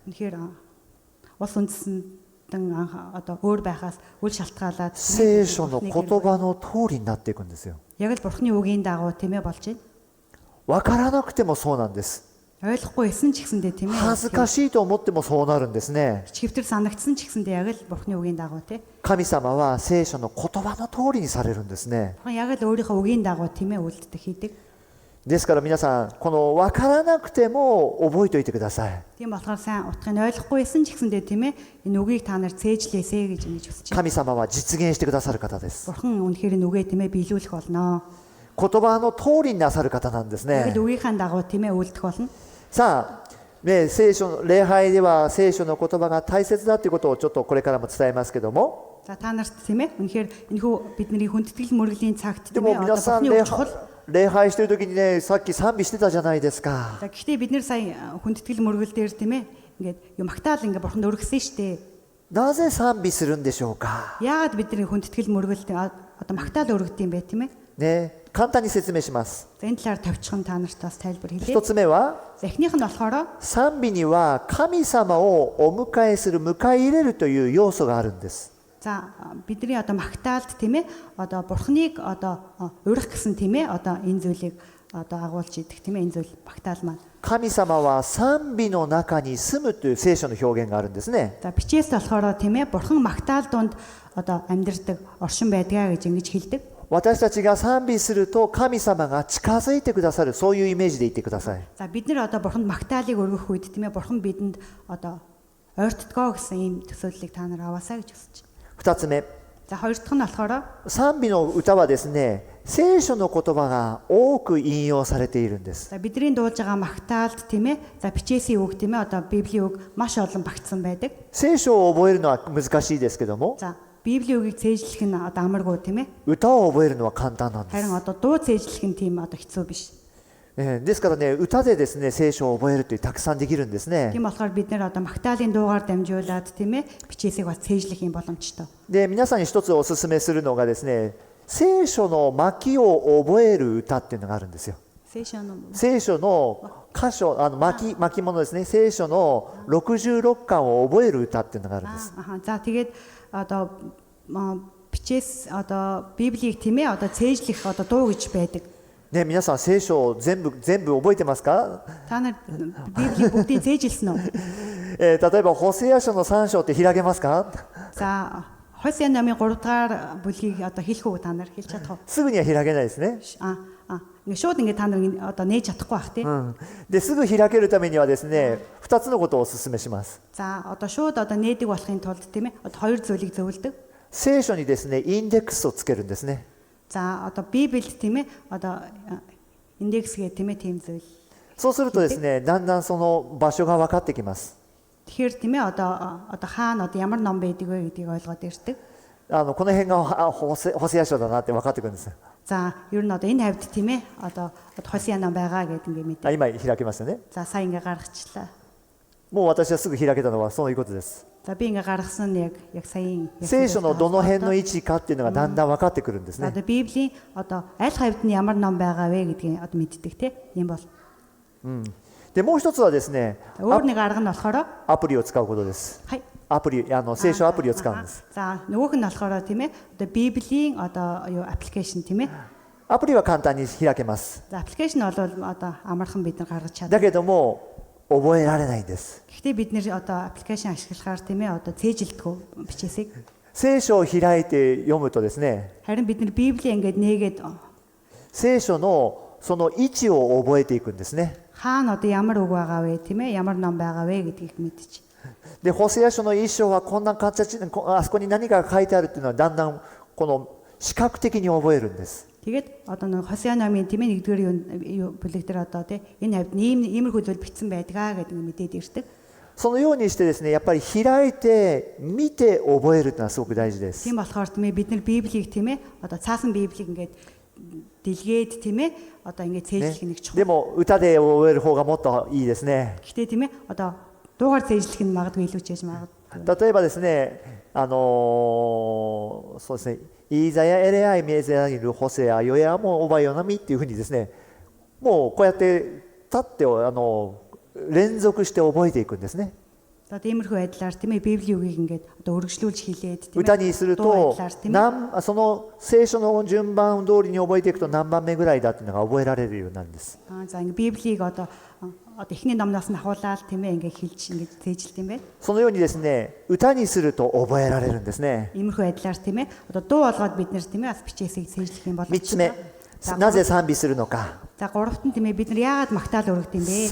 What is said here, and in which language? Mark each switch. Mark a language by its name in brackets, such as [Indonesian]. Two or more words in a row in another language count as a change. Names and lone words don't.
[Mongolian] Тэгэхээр улс үндэстэн одоо өөр байхаас үл шалтгаалаад [Japanese] 聖書の言葉の通りになっていくんですよ。 [Mongolian] яг л бурхны үгийн дагуу тийм ээ болж байна. [Japanese] わからなくてもそうなんです。 [Mongolian] Ойлгохгүй исэн ч гэсэндээ тийм ээ. [Japanese] 恥ずかしいと思ってもそうなるんですね。 [Mongolian] Чивтэр санагдсан ч гэсэндээ яг л бурхны үгийн дагуу тийм. [Japanese] 神様は聖書の言葉の通りにされるんですね。 [Mongolian] Бурхан яг л өөрийнхөө үгийн дагуу тийм ээ үйлдэлтэй хийдэг. [Japanese] ですから皆さん、このわからなくても覚えておいてください。 [Mongolian] Тийм болохоор сайн утгыг нь ойлгохгүй исэн ч гэсэндээ тийм ээ энэ үгийг та нар цээжлээсэ гэж ингэж хүсэж байна. [Japanese] 神様は実現してくださる方です。 [Mongolian] Бурхан үнэхээр энэ үгээ тийм ээ биелүүлэх болно. [Japanese] 言葉の通りになさる方なんです [Mongolian] Яг [Japanese] ね。 [Mongolian] л үгийнхаа дагуу тийм ээ үйлдэх болно. [Japanese] さあ、ね、聖書の礼拝では聖書の言葉が大切だということをちょっとこれからも伝えますけども、 [Mongolian] За та нарт тийм ээ үнэхээр энэхүү бидний хүндэтгэл мөргөлийн цагт [Japanese] で [Mongolian] тийм [Japanese] も [Mongolian] ээ [Japanese] 皆 [Mongolian] одоо [Japanese] さん [Mongolian] бурхны үг чухал. [Japanese] 礼拝してる時にね、さっき賛美してたじゃないですか。 [Mongolian] За гэхдээ бид нэр сая хүндэтгэл мөргөл дээр тийм ээ ингээд юм магтаал ингээд бурханд өргөсөн штэ. [Japanese] なぜ賛美するんでしょうか。 [Mongolian] Яагаад бидний хүндэтгэл мөргөл одоо магтаал өргөд юм бэ тийм ээ? [Japanese] ね、簡単に説明します。 [Mongolian] За энэ талаар товчхон та нарт бас тайлбар [Japanese] 一 [Mongolian] хэлье. [Japanese] つ目は、 [Mongolian] За эхнийх нь болохоор [Japanese] 賛美には神様をお迎えする、迎え入れるという要素があるんです。 [Mongolian] за бидний одоо магтаалд тийм ээ одоо бурхныг одоо урих гэсэн тийм ээ одоо энэ зүйлийг одоо агуулж идэх тийм ээ энэ зүйл магтаал маань. [Japanese] 神様は賛美の中に住むという聖書の表現があるんですね。 [Mongolian] За бичээс болохоор тийм ээ бурхан магтаал донд одоо амьдардаг оршин байдгаа гэж ингэж хэлдэг. [Japanese] 私たちが賛美すると神様が近づいてくださる、そういうイメージで言ってください。 [Mongolian] За бид нэр одоо бурханд магтаалыг өргөх үед тийм ээ бурхан бидэнд одоо ойртдгоо гэсэн ийм төсөөллийг та нар аваасаа гэж хүсэж. [Japanese] 二つ目、 [Mongolian] За хоёр дахь нь болохоор [Japanese] 賛美の歌はですね、聖書の言葉が多く引用されているんです。 [Mongolian] за бидний дуулж байгаа магтаалд тийм ээ за бичээсийн үг тийм ээ одоо библийн үг маш олон багтсан байдаг. [Japanese] 聖書を覚えるのは難しいですけども、 [Mongolian] За библийн үгийг цээжлэх нь одоо амаргүй тийм ээ. [Japanese] 歌を覚えるのは簡単なんです。 [Mongolian] Харин одоо дуу цээжлэх нь тийм одоо хэцүү биш. [Japanese] ですからね、歌でですね、聖書を覚えるというたくさんできるんですね。 [Mongolian] Тийм болохоор бид нэр одоо магтаалын дуугаар дамжуулаад тийм ээ бичээсийг бас цээжлэх юм боломжтой. [Japanese] で、皆さんに一つお勧めするのがですね、聖書の巻を覚える歌っていうのがあるんですよ。 Сешн 聖書の箇所、巻物ですね、聖書の66巻を覚える歌っていうのがあるんです。 [Mongolian] За тэгээд одоо бичээс одоо библийг тийм ээ одоо цээжлэх одоо дуу гэж байдаг. [Japanese] ね、皆さん聖書を全部覚えてますか？ [Mongolian] Та нар библийг бүгдийг цээжилсэн үү? [Japanese] 例えばホセア書の3章って開けますか？ [Mongolian] За Хосea номын 3 дугаар бүлгийг одоо хэлэх үү та нар хэлж чадах уу? [Japanese] すぐには開けないですね。 [Mongolian] Ингээ шууд ингээ та нар одоо нээж чадахгүй бах тий. [Japanese] ですぐ開けるためにはですね、2つのことをお勧めします。 [Mongolian] За одоо шууд одоо нээдэг болохын тулд тийм ээ одоо хоёр зүйлийг зөвлөдөг. [Japanese] 聖書にですね、インデックスをつけるんですね。 [Mongolian] За одоо Библиэд тийм ээ одоо индекс гэх тийм ээ тийм зүйл. [Japanese] そうするとですね、だんだんその場所が分かってきます。 [Mongolian] Тэгэхээр тийм ээ одоо хаана одоо ямар ном байдаг вэ гэдгийг ойлгоод ирдэг. [Japanese] この辺がホセア書だなって分かってくるんです。 [Mongolian] За ер нь одоо энэ хавьд тийм ээ одоо Хосea ном байгаа гэдэг ингээ мэдээ. [Japanese] 今開けましたね。 [Mongolian] За сайн ингээ гаргачлаа. [Japanese] もう私はすぐ開けたのはそういうことです。 [Mongolian] За би ингээ гаргасан нь яг саяын [Japanese] 聖書のどの辺の位置かっていうのがだんだん分かってくるんですね。 [Mongolian] одоо Библийн одоо аль хавьд нь ямар ном байгаа вэ гэдгийг одоо мэддэг те. Ийм бол. [Japanese] でもう一つはですね、 [Mongolian] Өөр нэг арга нь болохоор [Japanese] アプリを使うことです。はい. アプリ、聖書アプリを使うんです。 [Mongolian] За нөгөөх нь болохоор тийм ээ одоо Библийн одоо юу аппликейшн тийм ээ. [Japanese] アプリは簡単に開けます。 [Mongolian] За аппликейшн бол одоо амархан бид нар гаргаж [Japanese] だ [Mongolian] чаддаг. [Japanese] けども覚えられないんです。 [Mongolian] Гэхдээ бид нэр одоо аппликейшн ашиглахаар тийм ээ одоо цээжилдэг бичээсийг. [Japanese] 聖書を開いて読むとですね、 [Mongolian] Харин бид нар Библийг ингээд нээгээд [Japanese] 聖書のその位置を覚えていくんですね。 [Mongolian] хаана одоо ямар үг байгаа вэ тийм ээ ямар ном байгаа вэ гэдгийг мэдчих. [Japanese] で、ホセア書の一章はこんな形、あそこに何か書いてあるっていうのはだんだんこの視覚的に覚えるんです。 [Mongolian] Тэгээд одоо нэг Хосеа номын тийм ээ нэгдүгээр юу бүлэг дээр одоо тийм энэ хавьд иймэрхүү зүйл бичсэн байдгаа гэдэг нь мэдээд ирдэг. [Japanese] そのようにしてですね、やっぱり開いて見て覚えるというのはすごく大事です。 [Mongolian] Тийм болохоор тийм ээ бид нар Библийг тийм ээ одоо цаасан Библийг ингээд дэлгээд тийм ээ одоо ингээд цээжлэх нэг [Japanese] で [Mongolian] чухал. [Japanese] も歌で覚える方がもっといいですね。 [Mongolian] Гэхдээ тийм ээ одоо дуугаар цээжлэх нь магадгүй илүү ч яж магадгүй. [Japanese] 例えばですね、そうですね、イーザヤ、エレアイ、メゼアイル、ホセア、ヨヤモ、オバヨナミっていうふうにですね、もうこうやって立って連続して覚えていくんですね。 [Mongolian] Одоо тиймэрхүү байдлаар тийм ээ Библийн үгийг ингээд одоо өргөжлүүлж хэлээд тийм ээ [Japanese] 歌にする [Mongolian] дуу [Japanese] と [Mongolian] байдлаар тийм ээ [Japanese] その聖書の順番通りに覚えていくと何番目ぐらいだっていうのが覚えられるようになるんです。 [Mongolian] За ингээд Библийг одоо эхний номноос нь ахуулаад тийм ээ ингээд хэлж ингээд цээжилт юм байна. [Japanese] そのようにですね、歌にすると覚えられるんですね。 [Mongolian] Иймэрхүү байдлаар тийм ээ одоо дуу болгоод бид нэр тийм ээ бас бичээсийг цээжлэх юм бол [Japanese] 3 つ目、なぜ賛美するのか。 [Mongolian] За гуравт нь тийм ээ бид нар яагаад магтаал өргөд юм бэ?